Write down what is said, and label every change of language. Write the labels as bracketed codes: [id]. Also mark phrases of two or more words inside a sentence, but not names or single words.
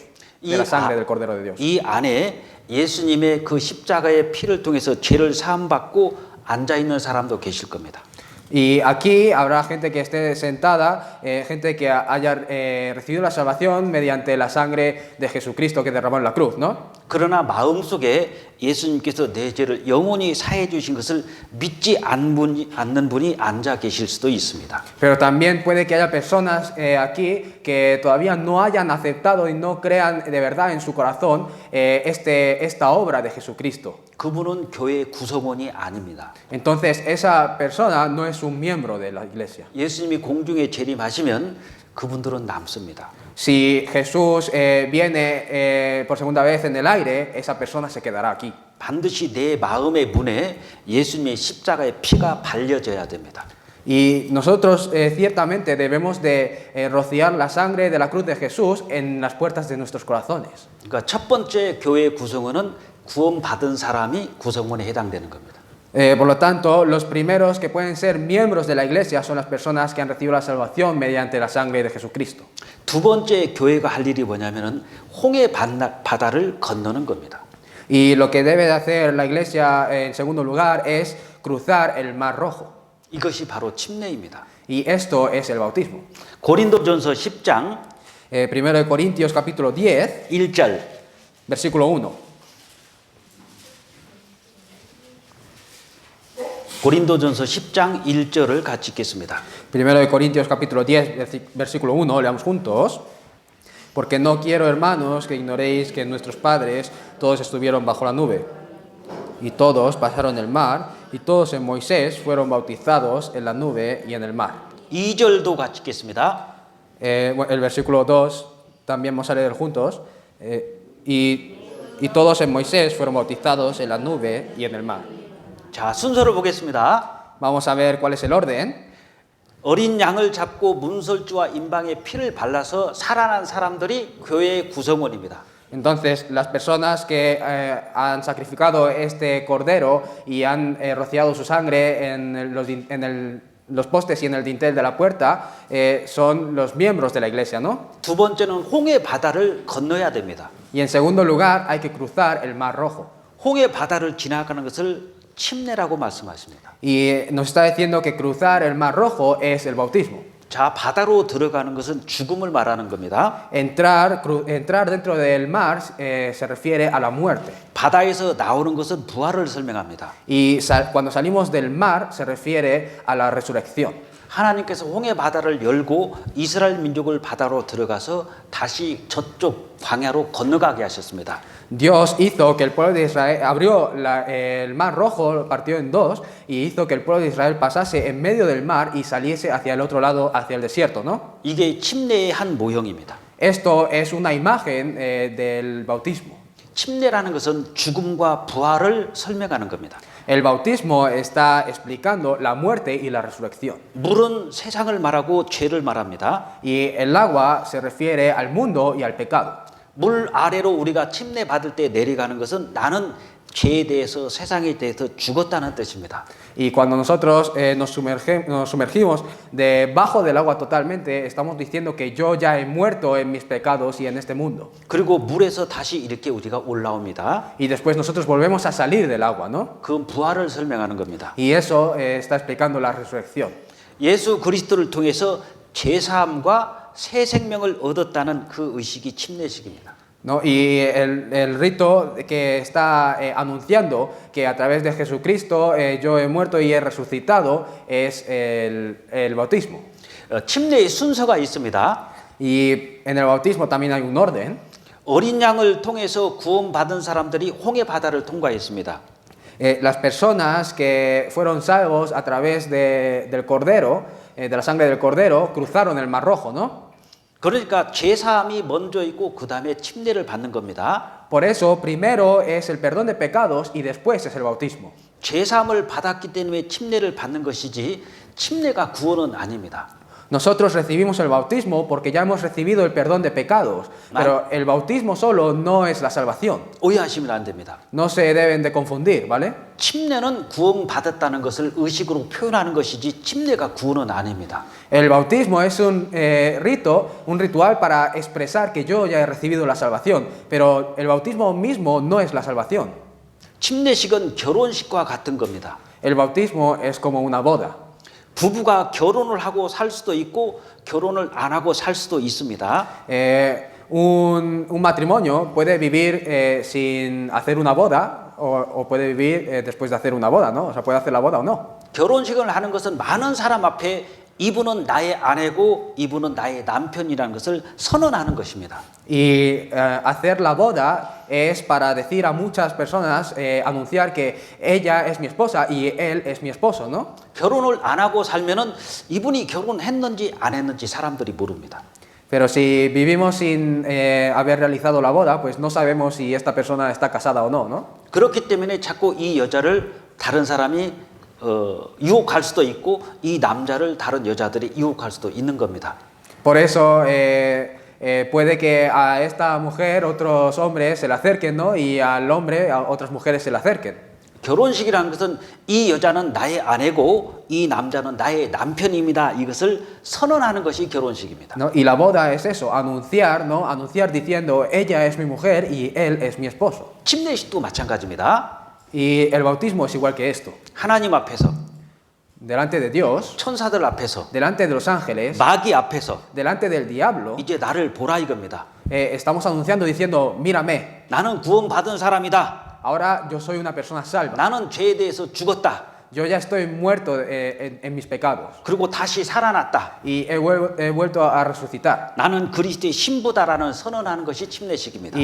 [es] De la sangre del Cordero de Dios. [ko] 이 안에 예수님의 그 십자가의 피를 통해서 죄를 사함받고 앉아 있는 사람도 계실 겁니다. [es] Y aquí habrá gente que esté sentada, gente que haya recibido la salvación mediante la sangre de Jesucristo que derramó en la cruz, ¿no? [ko] 그러나 마음속에 예수님께서 내 죄를 영원히 사해 주신 것을 믿지 않는 분이 앉아 계실 수도 있습니다. [es] Pero también puede que haya personas aquí que todavía no hayan aceptado y no crean de verdad en su corazón esta obra de Jesucristo. [ko] 그분은 교회의 구성원이 아닙니다. [es] Entonces esa persona no es un miembro de la iglesia. [ko] 예수님이 공중에 재림하시면 그분들은 남습니다. [es] Si Jesús viene por segunda vez en el aire, esa persona se quedará aquí. [ko] 반드시 내 마음의 문에 예수님의 십자가의 피가 발려져야 됩니다. [es] Y nosotros ciertamente debemos de rociar la sangre de la cruz de Jesús en las puertas de nuestros corazones. [ko] 그러니까 첫 번째 교회의 구성원은 구원받은 사람이 구성원에 해당되는 겁니다. [es] Por lo tanto, los primeros que pueden ser miembros de la iglesia son las personas que han recibido la salvación mediante la sangre de Jesucristo. [ko] 두 번째 교회가 할 일이 뭐냐면은 홍해 바다를 건너는 겁니다. [es] Y lo que debe de hacer la iglesia en segundo lugar es cruzar el Mar Rojo. [ko] 이것이 바로 침례입니다. [es] Y esto es el bautismo. [ko] 고린도전서 10장 [es] 1 Corintios capítulo 10, [ko] 1절 [es] versículo 1. [ko] 고린도전서 10장 1절을 같이 읽겠습니다. [es] 1 Corintios capítulo 10, versículo 1, leamos juntos. Porque no quiero, hermanos, que ignoréis que nuestros padres todos estuvieron bajo la nube, y todos pasaron el mar, y todos en Moisés fueron bautizados en la nube y en el mar. [ko] 2절도 같이 읽겠습니다. [es] El versículo 2 también vamos a leer juntos. Y todos en Moisés fueron bautizados en la nube y en el mar. [ko] 자, 순서를 보겠습니다. [es] Vamos a ver cuál es el orden. [ko] 어린 양을 잡고 문설주와 임방에 피를 발라서 살아난 사람들이 교회의 구성원입니다. [es] Entonces, las personas que han sacrificado este cordero y han rociado su sangre en los postes y en el dintel de la puerta son los miembros de la iglesia, ¿no? [ko] 두 번째는 홍해 바다를 건너야 됩니다. [es] Y en segundo lugar, hay que cruzar el Mar Rojo. [ko] 홍해 바다를 지나가는 것을 침례라고 말씀하십니다. [es] Y nos está diciendo que cruzar el Mar Rojo es el bautismo. [ko] 자, 바다로 들어가는 것은 죽음을 말하는 겁니다. [es] Entrar dentro del mar se refiere a la muerte. [ko] 바다에서 나오는 것은 부활을 설명합니다. [es] Y cuando salimos del mar se refiere a la resurrección. [ko] 하나님께서 홍해 바다를 열고 이스라엘 민족을 바다로 들어가서 다시 저쪽 광야로 건너가게 하셨습니다. [es] Dios hizo que el pueblo de Israel abrió el mar rojo, lo partió en dos y hizo que el pueblo de Israel pasase en medio del mar y saliese hacia el otro lado, hacia el desierto, ¿no? [ko] 이게 침례의 한 모형입니다. [es] Esto es una imagen del bautismo. [ko] 침례라는 것은 죽음과 부활을 설명하는 겁니다. [es] El bautismo está explicando la muerte y la resurrección. [ko] 물은 세상을 말하고 죄를 말합니다. [es] Y el agua se refiere al mundo y al pecado. [ko] 물 아래로 우리가 침례 받을 때 내려가는 것은 나는 죄에 대해서 세상에 대해서 죽었다는 뜻입니다. [es] Y cuando nosotros nos sumergimos debajo del agua totalmente, estamos diciendo que yo ya he muerto en mis pecados y en este mundo. [ko] 그리고 물에서 다시 이렇게 우리가 올라옵니다. [es] Y después nosotros volvemos a salir del agua, ¿no? [ko] 그건 부활을 설명하는 겁니다. [es] Y eso está explicando la resurrección. [ko] 예수 그리스도를 통해서 죄사함과 새 생명을 얻었다는 그 의식이 침례식입니다. [es] ¿No? Y el rito que está anunciando que a través de Jesucristo yo he muerto y he resucitado es el bautismo. [ko] 침례의 순서가 있습니다. [es] Y en el bautismo también hay un orden. [ko] 어린 양을 통해서 구원받은 사람들이 홍해 바다를 통과했습니다. [es] Las personas que fueron salvos a través del cordero, de la sangre del cordero, cruzaron el Mar Rojo, ¿no? [ko] 그러니까 죄사함이 먼저 있고 그 다음에 침례를 받는 겁니다. [es] Por eso, primero es el perdón de pecados y después es el bautismo. [ko] 죄사함을 받았기 때문에 침례를 받는 것이지 침례가 구원은 아닙니다. [es] Nosotros recibimos el bautismo porque ya hemos recibido el perdón de pecados, pero el bautismo solo no es la salvación. [ko] 오해하시면 안 됩니다. [es] No se deben de confundir, ¿vale? [ko] 침례는 구원받았다는 것을 의식으로 표현하는 것이지 침례가 구원은 아닙니다. [es] El bautismo es un rito, un ritual para expresar que yo ya he recibido la salvación, pero el bautismo mismo no es la salvación. [ko] 침례식은 결혼식과 같은 겁니다. [es] El bautismo es como una boda. [ko] 부부가 결혼을 하고 살 수도 있고 결혼을 안 하고 살 수도 있습니다. [es] Un matrimonio puede vivir sin hacer una boda o puede vivir después de hacer una boda, ¿no? O sea, puede hacer la boda o no. [ko] 결혼식을 하는 것은 많은 사람 앞에 이분은 나의 아내고 이분은 나의 남편이라는 것을 선언하는 것입니다. [es] Y hacer la boda es para decir a muchas personas, anunciar que ella es mi esposa y él es mi esposo, ¿no? [ko] 결혼을 안 하고 살면은 이분이 결혼했는지 안 했는지 사람들이 모릅니다. [es] Pero si vivimos sin haber realizado la boda, pues no sabemos si esta persona está casada o no, ¿no? [ko] 그렇기 때문에 자꾸 이 여자를 다른 사람이 유혹할 수도 있고 이 남자를 다른 여자들이 유혹할 수도 있는 겁니다. [es] Por eso puede que a esta mujer otros hombres se le acerquen, ¿no? Y al hombre a otras mujeres se le acerquen. [ko] 결혼식이라는 것은 이 여자는 나의 아내고 이 남자는 나의 남편입니다. 이것을 선언하는 것이 결혼식입니다. [es] ¿No? Y la boda es eso, anunciar, ¿no? Anunciar diciendo ella es mi mujer y él es mi esposo. [ko] 침례식도 마찬가지입니다. [es] Y el bautismo es igual que esto. [ko] 하나님 앞에서, [es] Delante de Dios, [ko] 천사들 앞에서, [es] delante de los ángeles, [ko] 마귀 앞에서 [es] delante del diablo, [ko] 이제 나를 보라 이겁니다. [es] estamos anunciando diciendo, mírame, [ko] 나는 구원받은 사람이다. [es] ahora yo soy una persona salva. [ko] 나는 죄에 대해서 죽었다. [es] Yo ya estoy muerto en mis pecados [ko] 그리고 다시 살아났다. [es] y he vuelto a resucitar. [ko] 나는 그리스도의 신부다라는 선언하는 것이 침례식입니다.